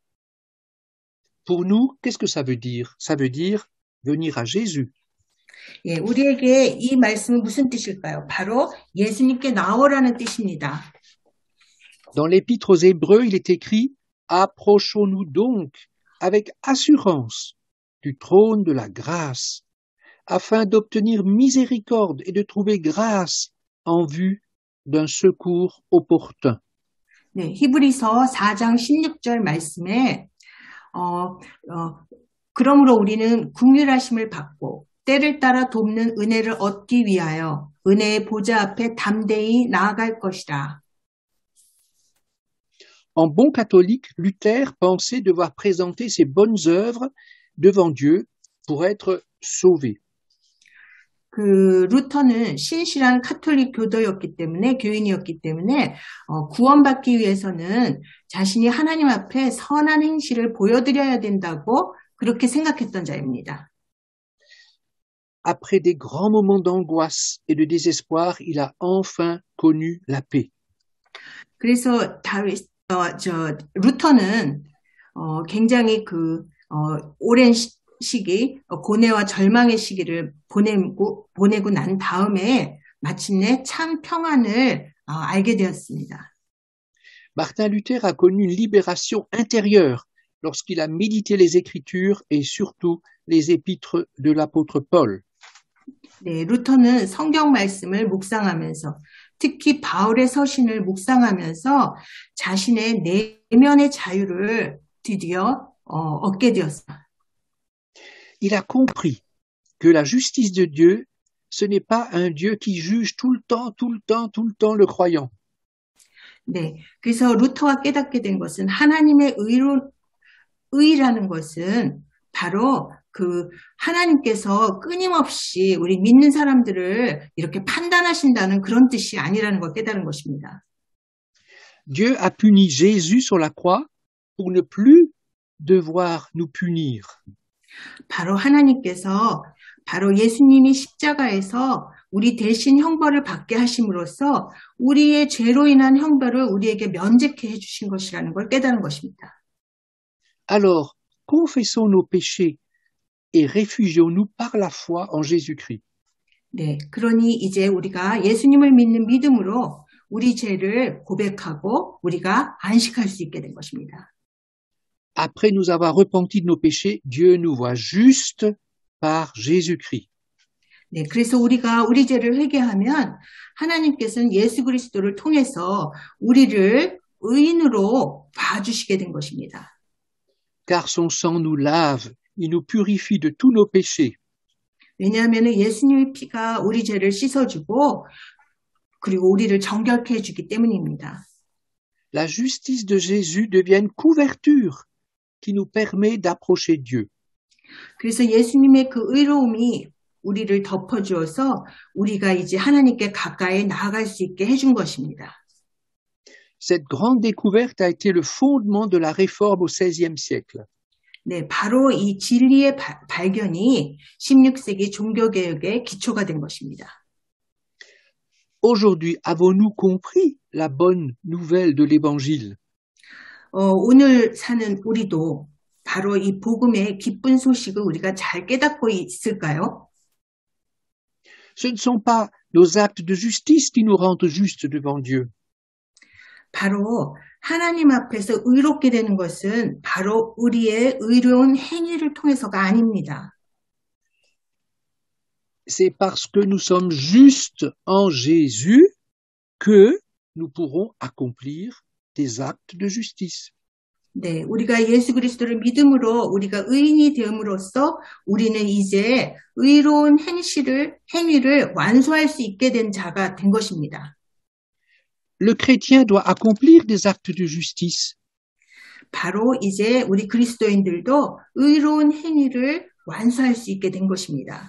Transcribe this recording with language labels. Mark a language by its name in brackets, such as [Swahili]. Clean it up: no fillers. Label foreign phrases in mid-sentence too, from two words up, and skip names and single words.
[French] Pour nous, qu'est-ce que ça veut dire? Ça veut dire venir à Jésus. [Korean] 예, 우리에게 이 말씀은 무슨 뜻일까요? 바로 예수님께 나오라는 뜻입니다. [French] Dans l'épître aux Hébreux, il est écrit « Approchons-nous donc avec assurance du trône de la grâce, afin d'obtenir miséricorde et de trouver grâce en vue d'un secours opportun. » [Korean] 네, 히브리서 4장 16절 말씀에 그러므로 우리는 긍휼하심을 받고 때를 따라 돕는 은혜를 얻기 위하여 은혜의 보좌 앞에 담대히 나아갈 것이라. [French] En bon catholique, Luther pensait devoir présenter ses bonnes œuvres devant Dieu pour être sauvé. [Korean] 그 루터는 신실한 카톨릭 교도였기 때문에 교인이었기 때문에 구원받기 위해서는 자신이 하나님 앞에 선한 행실을 보여드려야 된다고 그렇게 생각했던 자입니다. [French] Après des grands moments d'angoisse et de désespoir, il a enfin connu la paix. [Korean] 그래서 루터는 굉장히 오랜 시기, 고뇌와 절망의 시기를 보내고 난 다음에 마침내 참 평안을 알게 되었습니다. [French] Martin Luther a connu une libération intérieure lorsqu'il a médité les Écritures et surtout les épîtres de l'apôtre Paul. [Korean] 네, 루터는 성경 말씀을 묵상하면서 특히 바울의 서신을 묵상하면서 자신의 내면의 자유를 드디어 얻게 되었어요. [French] Il a compris que la justice de Dieu, ce n'est pas un Dieu qui juge tout le temps le croyant. [Korean] 네, 그래서 루터가 깨닫게 된 것은 하나님의 의라는 것은 바로 하나님께서 끊임없이 우리 믿는 사람들을 이렇게 판단하신다는 그런 뜻이 아니라는 걸 깨달은 것입니다. [French] Dieu a puni Jésus sur la croix pour ne plus devoir nous punir. [Korean] 바로 하나님께서 바로 예수님이 십자가에서 우리 대신 형벌을 받게 하심으로써 우리의 죄로 인한 형벌을 우리에게 면제케 해주신 것이라는 걸 깨달은 것입니다. [French] Alors, confessons nos péchés et réfugions-nous par la foi en Jésus-Christ. [Korean] 네, 그러니 이제 우리가 예수님을 믿는 믿음으로 우리 죄를 고백하고 우리가 안식할 수 있게 된 것입니다. [French] Après nous avoir repenti de nos péchés, Dieu nous voit juste par Jésus-Christ. [Korean] 네, 그래서 우리가 우리 죄를 회개하면 하나님께서는 예수 그리스도를 통해서 우리를 의인으로 봐주시게 된 것입니다. [French] car son sang nous lave, il nous purifie de tous nos péchés. [Korean] 왜냐하면 예수님의 피가 우리 죄를 씻어주고 그리고 우리를 정결케 해주기 때문입니다. [French] La justice de Jésus devient une couverture qui nous permet d'approcher Dieu. [Korean] 그래서 예수님의 그 의로움이 우리를 덮어주어서 우리가 이제 하나님께 가까이 나아갈 수 있게 해준 것입니다. [French] Cette grande découverte a été le fondement de la réforme au XVIe siècle. [Korean] 네, 바로 이 진리의 발견이 16세기 종교개혁의 기초가 된 것입니다. [French] Aujourd'hui, avons-nous compris la bonne nouvelle de l'Évangile? [Korean] 오늘 사는 우리도 바로 이 복음의 기쁜 소식을 우리가 잘 깨닫고 있을까요? [French] Ce ne sont pas nos actes de justice qui nous rendent justes devant Dieu. [Korean] 바로 하나님 앞에서 의롭게 되는 것은 바로 우리의 의로운 행위를 통해서가 아닙니다. [French] C'est parce que nous sommes justes en Jésus que nous pourrons accomplir des actes de justice. [Korean] 네, 우리가 예수 그리스도를 믿음으로 우리가 의인이 되음으로써 우리는 이제 의로운 행위를 완수할 수 있게 된 자가 된 것입니다. [French] Le chrétien doit accomplir des actes de justice. [Korean] 바로 이제 우리 그리스도인들도 의로운 행위를 완수할 수 있게 된 것입니다.